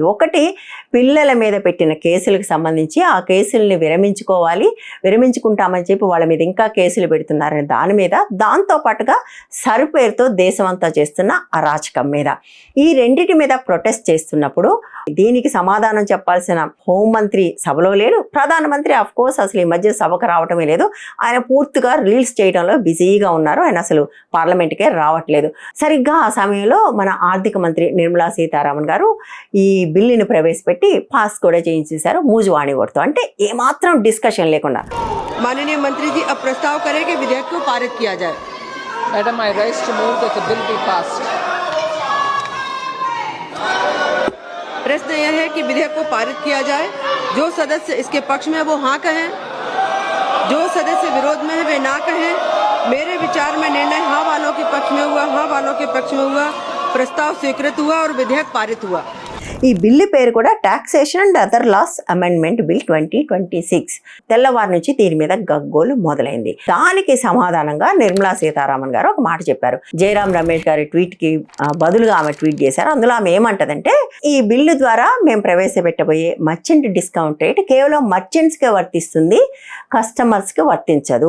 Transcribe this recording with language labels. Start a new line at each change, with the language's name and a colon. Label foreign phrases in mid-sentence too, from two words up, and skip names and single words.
Telugu: ఒకటి, పిల్లల మీద పెట్టిన కేసులకు సంబంధించి ఆ కేసుల్ని విరమించుకుంటామని చెప్పి వాళ్ళ మీద ఇంకా కేసులు పెడుతున్నారని దాని మీద, దాంతోపాటుగా సరిపేరుతో దేశమంతా చేస్తున్న అరాచకం మీద, ఈ రెండింటి మీద ప్రొటెస్ట్ చేస్తున్నప్పుడు దీనికి సమాధానం చెప్పాల్సిన హోంమంత్రి సభలో లేడు, ప్రధానమంత్రి
English: of course
Telugu: అసలు ఈ మధ్య సభకు రావటమే లేదు. ఆయన పూర్తిగా రీల్స్ చేయడంలో బిజీగా ఉన్నారు. ఆయన అసలు పార్లమెంట్కే రావట్లేదు. సరిగ్గా ఆ సమయంలో మన ఆర్థిక మంత్రి నిర్మలా సీతారామన్ గారు ఈ బిల్లుని ప్రవేశపెట్టి పాస్ కూడా చేయించేశారు మూజువాణి ఓటుతో. అంటే ఏమాత్రం డిస్కషన్ లేకుండా.
Hindi: माननीय मंत्री जी अब प्रस्ताव करें कि विधेयक को पारित किया जाए.
English: Madam, I rise to move that the bill be passed.
Hindi: प्रश्न यह है कि विधेयक को पारित किया जाए. जो सदस्य इसके पक्ष में है वो हाँ कहें, जो सदस्य विरोध में है वे ना कहें. मेरे विचार में निर्णय हाँ वालों के पक्ष में हुआ, हाँ वालों के पक्ष में हुआ. प्रस्ताव स्वीकृत हुआ और विधेयक पारित हुआ.
Telugu: ఈ బిల్లు పేరు కూడా టాక్సేషన్ అండ్ అదర్ లాస్ అమెండ్మెంట్ బిల్ 2026. తెల్లవారి నుంచి దీని మీద గగ్గోలు మొదలైంది. దానికి సమాధానంగా నిర్మలా సీతారామన్ గారు ఒక మాట చెప్పారు. జయరాం రమేష్ గారి ట్వీట్కి బదులుగా ఆమె ట్వీట్ చేశారు. అందులో ఆమె ఏమంటదంటే, ఈ బిల్లు ద్వారా మేము ప్రవేశపెట్టబోయే
English: merchant discount rate
Telugu: కేవలం మర్చెంట్స్కే వర్తిస్తుంది, కస్టమర్స్కి వర్తించదు.